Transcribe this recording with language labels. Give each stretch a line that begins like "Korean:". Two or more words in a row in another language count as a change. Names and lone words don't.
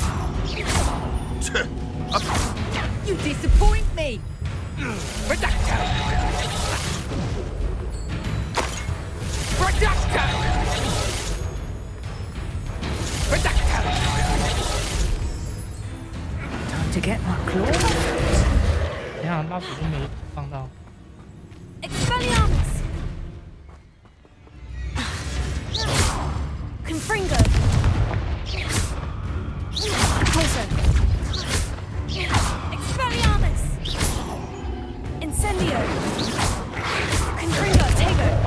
English: You disappoint me. Reducto! Reducto! Reducto! Time to get my claws.
Chinese: 等一下，拉锁都没放到。
English: Expelliarmus. Confringo. Poison. Expelliarmus. Incendio. Confringo. Tego.